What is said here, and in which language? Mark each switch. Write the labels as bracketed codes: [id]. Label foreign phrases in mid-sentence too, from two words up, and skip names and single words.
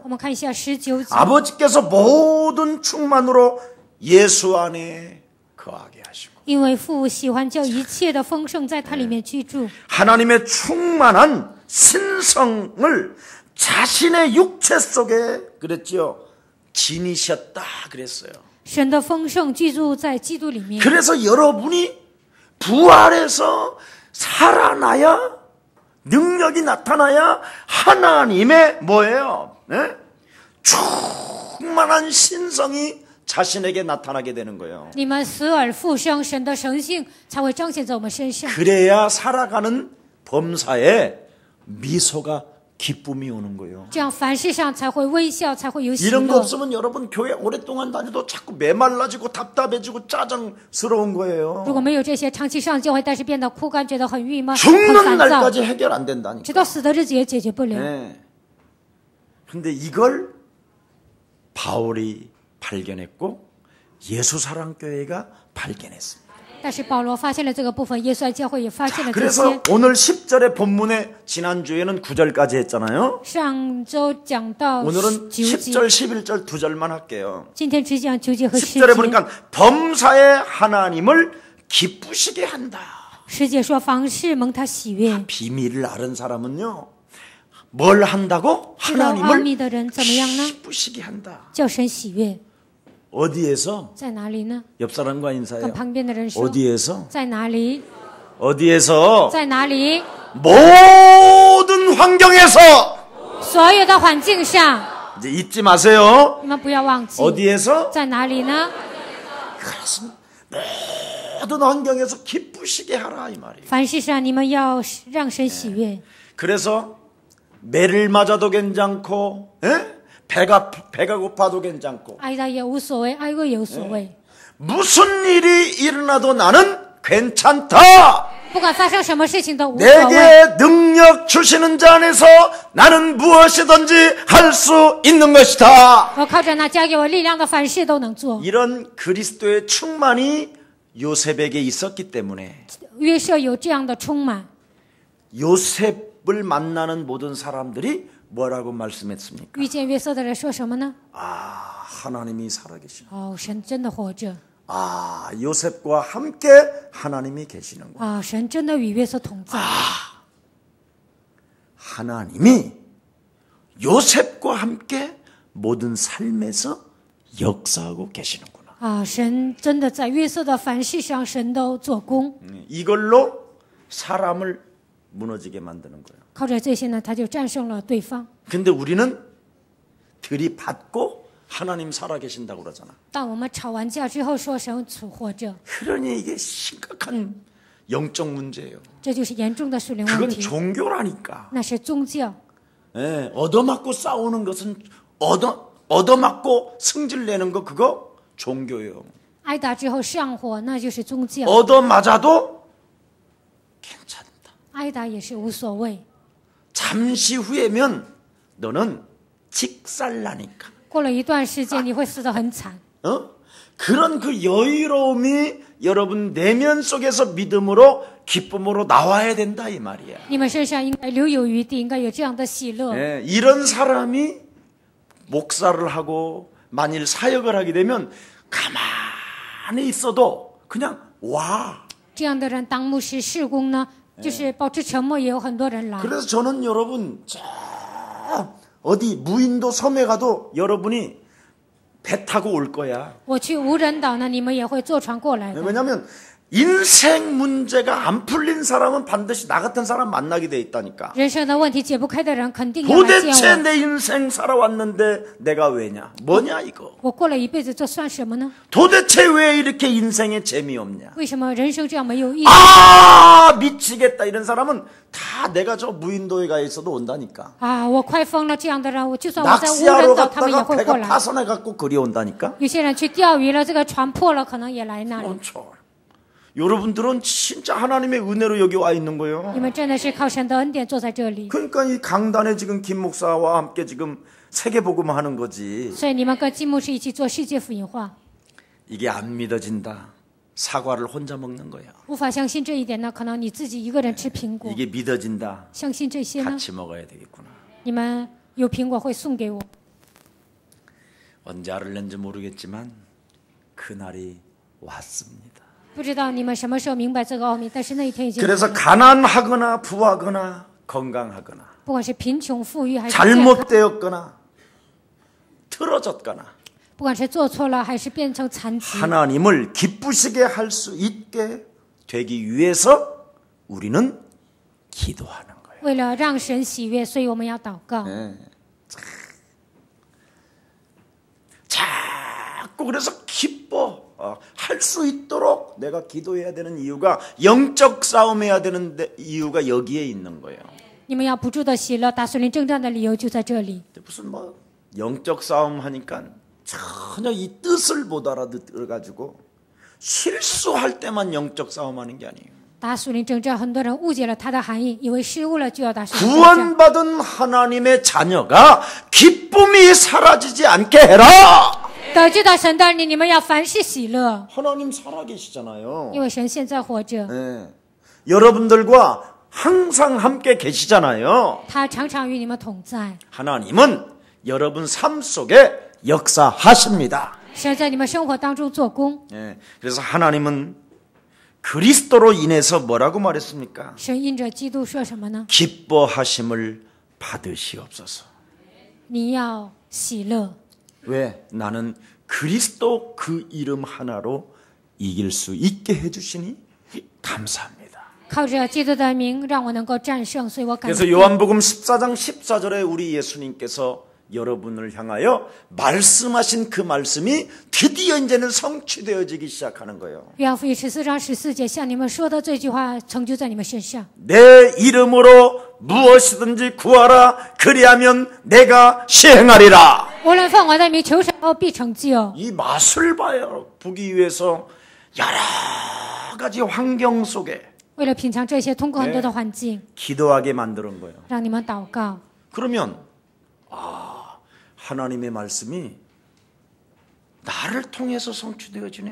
[zh] 我们看一下19节， [ko] 아버지께서 모든 충만으로 예수 안에 거하게 하시고 [zh] 因为父喜欢叫一切的丰盛在他里面居住， [ko] 하나님의 충만한 신성을 자신의 육체 속에 그랬죠. 지니셨다 그랬어요. [zh] 神的丰盛居住在基督里面。 [ko] 그래서 여러분이 부활해서 살아나야 능력이 나타나야 하나님의 뭐예요? 네? 충만한 신성이 자신에게 나타나게 되는 거예요. [zh] 你们死而复生，神的神性才会彰显在我们身上。 [ko] 그래야 살아가는 범사에 미소가 기쁨이 오는 거예요. [zh] 这样凡事上才会微笑，才会有喜 [ko] 이런 거 [zh] 乐。 [ko] 없으면 여러분 교회 오랫동안 다녀도 자꾸 메말라지고 답답해지고 짜증스러운 거예요. [zh] 如果没有这些，长期上教会，但是变得枯干，觉得很郁闷、很 [ko] 죽는 [zh] 烦躁， [ko] 날까지 해결 안 된다니까. [zh] 直到死的日子也解决不了。 [ko] 네. 근데 이걸 바울이 발견했고 예수사랑교회가 발견했습니다. [zh] 但是保罗发现了这个部分，耶稣爱教会也发现了这 [ko] 그래서 [zh] 些。 [ko] 오늘 10절의 본문에 지난주에는 9절까지 했잖아요. [zh] 上周讲到 [ko] 오늘은 [zh] 9节， [ko] 10절, 11절 두 절만 할게요. [zh] 今天只讲9节和 [ko] 10절에 [zh] 10节。 [ko] 보니까 범사의 하나님을 기쁘시게 한다. [zh] 10 节说凡事蒙他喜悦， [ko] 비밀을 아는 사람은요. 뭘 한다고? [zh] 知道奥秘 [ko] 하나님을 [zh] 的人怎么样呢？ [ko] 기쁘시게 한다. [zh] 叫神喜悦。 [ko] 어디에서? [zh] 在哪里呢？ [ko] 옆 사람과 [zh] 跟 [ko] 인사해요. [zh] 旁边的人说， [ko] 어디에서? [zh] 在哪里？ [ko] 어디에서? [zh] 在哪里？ [ko] 모든 환경에서. [zh] 所有的环境上， [ko] 이제 잊지 마세요. [zh] 你们不要忘记， [ko] 어디에서? [zh] 在哪里呢？ [ko] 그래서 모든 환경에서 기쁘시게 하라 이 말이에요. [zh] 凡事上你们要让神喜悦。 [ko] 그래서 매를 맞아도 괜찮고, 에? 배가 고파도 괜찮고, [zh] 挨打也无所谓，挨饿也无所谓。 [ko] 무슨 일이 일어나도 나는 괜찮다. [zh] 不管发生什么事情都无所谓。 [ko] 내게 능력 주시는 자 안에서 나는 무엇이든지 할 수 있는 것이다. [zh] 我靠着那加给我力量的，凡事都能做。 [ko] 이런 그리스도의 충만이 요셉에게 있었기 때문에 [zh] 约瑟有这样的充满， [ko] 요셉을 만나는 모든 사람들이 뭐라고 말씀했습니까? [zh] 遇见约瑟的人说什么呢？ [ko] 아, 하나님이 살아계시는. [zh] 哦，神真的活着， [ko] 아, 요셉과 함께 하나님이 계시는구나. [zh] 啊，神真的与约瑟同在。 [ko] 하나님이 요셉과 함께 모든 삶에서 역사하고 계시는구나. [zh] 啊，神真的在约瑟的凡事上，神都做工。 [ko] 이걸로 사람을 무너지게 만드는 거예요. [zh] 靠着这些呢，他就战胜了对方。 [ko] 근데 우리는 들이받고 하나님 살아계신다고 그러잖아. [zh] 当我们吵完架之后说神活着， [ko] 그러니 이게 심각한 영적 문제예요. [zh] 这就是严重的属灵问 [ko] 그건 [zh] 题。 [ko] 종교라니까. [zh] 那是宗教， [ko] 예, 얻어맞고 싸우는 것은 얻어맞고 승질내는 거 그거 종교예요. [zh] 挨打之后上火，那就是宗教。 [ko] 얻어맞아도 괜찮다. [zh] 挨打也是无所谓。 [ko] 잠시 후에면 너는 직살나니까. [zh] 过了一段时间，你会死得很惨。 [ko] 그런 그 여유로움이 여러분 내면 속에서 믿음으로 기쁨으로 나와야 된다 이 말이야. [zh] 你们身上应该留有余地，应该有这样的喜乐。 [ko] 예, 이런 사람이 목사를 하고 만일 사역을 하게 되면 가만히 있어도 그냥 와. [zh] 这样的人当牧师事工呢，就是保持沉默，也有很多人来。 [ko] 그래서 저는 여러분 저 어디 무인도 섬에 가도 여러분이 배 타고 올 거야. [zh] 我去无人岛呢，你们也会坐船过来的。 [ko] 왜냐하면 인생 문제가 안 풀린 사람은 반드시 나 같은 사람 만나게 돼 있다니까. [zh] 人生的问题解不开的人，肯定要来见 [ko] 도대체 [zh] 我。 [ko] 내 인생 살아왔는데 내가 왜냐? 뭐냐 이거? [zh] 我过了一辈子，这算什么呢？ [ko] 도대체 왜 이렇게 인생에 재미없냐? [zh] 为什么人生这样没有意义？ [ko] 아 미치겠다 이런 사람은 다 내가 저 무인도에 가 있어도 온다니까. [zh] 啊，我快疯了！这样的人，我就算我在无 [ko] 낚시하러 [zh] 人岛，他们也 [ko] 갔다가 [zh] 会过 [ko] 배가 [zh] 来。 [ko] 파손해 갖고 그리 온다니까. [zh] 有些人去钓鱼了，这个船破了，可能也来那里。 [ko] 그렇죠. 여러분들은 진짜 하나님의 은혜로 여기 와 있는 거예요. [zh] 你们真的是靠神的恩典坐在这里， [ko] 그러니까 이 강단에 지금 김 목사와 함께 지금 세계복음 하는 거지. [zh] 所以你们跟金牧师一起做世界福音化。 [ko] 이게 안 믿어진다. 사과를 혼자 먹는 거야. [zh] 无法相信这一点呢，可能你自己一个人吃苹果。 [ko] 이게 믿어진다. [zh] 相信这些呢， [ko] 같이 먹어야 되겠구나. [zh] 你们有苹果会送给我。 [ko] 언제 알을는지 모르겠지만 그날이 왔습니다. [zh] 不知道你们什么时候明白这个奥秘，但是那一天已经来 [ko] 그래서 [zh] 了。 [ko] 가난하거나 부하거나 건강하거나 [zh] 不管是贫穷富裕还是健康， [ko] 잘못되었거나 틀어졌거나 [zh] 不管是做错了还是变成残疾， [ko] 하나님을 기쁘시게 할 수 있게 되기 위해서 우리는 기도하는 거예요. [zh] 为了让神喜悦，所以我们要祷告。 [ko] 자꾸 그래서 기뻐 할 수 있도록 내가 기도해야 되는 이유가 영적 싸움해야 되는 이유가 여기에 있는 거예요. [zh] 你们要不住的喜乐，打属灵征战的理由就在这里。 [ko] 무슨 뭐 영적 싸움 하니까 전혀 이 뜻을 못 알아들어가지고 실수할 때만 영적 싸움하는 게 아니에요. [zh] 打属灵征战，很多人误解了它的含义，以为失误了就要打属灵征战。 [ko] 구원받은 하나님의 자녀가 기쁨이 사라지지 않게 해라. [zh] 得救的神的你们要凡事喜乐， [ko] 하나님 살아계시잖아요. [zh] 因为神现在活着， [ko] 네. 여러분들과 항상 함께 계시잖아요. [zh] 他常常与你们同在。 [ko] 하나님은 여러분 삶 속에 역사하십니다. [zh] 神在你们生活当中做工。 [ko] 네. 그래서 하나님은 그리스도로 인해서 뭐라고 말했습니까? [zh] 神因着基督说什么呢？ [ko] 기뻐하심을 받으시옵소서. [zh] 你要喜乐， [ko] 왜? 나는 그리스도 그 이름 하나로 이길 수 있게 해주시니 감사합니다. [zh] 靠着基督的名让我能够战胜，所以我感 [ko] 그래서 [zh] 谢。 [ko] 요한복음 14장 14절에 우리 예수님께서 여러분을 향하여 말씀하신 그 말씀이 드디어 이제는 성취되어지기 시작하는 거예요. [zh] 约翰福音14章14节向你们说的这句话成就在你们身上。 [ko] 내 이름으로 무엇이든지 구하라 그리하면 내가 시행하리라. [zh] 无论奉我的名求什么，必成就。 [ko] 이 맛을 봐요. 보기 위해서 여러 가지 환경 속에 [zh] 为了品尝这些，通过很多的环境， [ko] 기도하게 만드는 거예요. [zh] 让你们祷告。 [ko] 그러면 하나님의 말씀이 나를 통해서 성취되어지네.